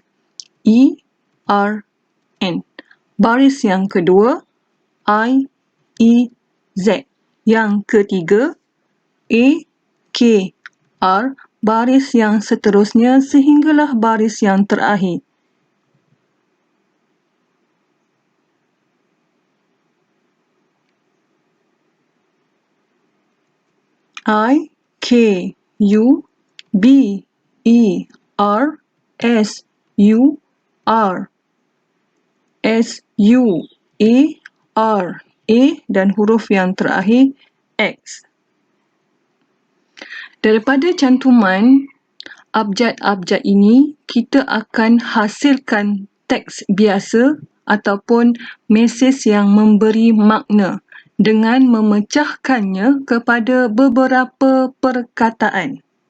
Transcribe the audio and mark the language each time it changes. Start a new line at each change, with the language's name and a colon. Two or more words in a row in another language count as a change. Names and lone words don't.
Malay: E, R, N. Baris yang kedua, I, E, Z. Yang ketiga, A, K, R. Baris yang seterusnya sehinggalah baris yang terakhir. I, K, U, B, E, R, S, U, R, S, U, A, R, A dan huruf yang terakhir X. Daripada cantuman abjad-abjad ini, kita akan hasilkan teks biasa ataupun mesej yang memberi makna dengan memecahkannya kepada beberapa perkataan.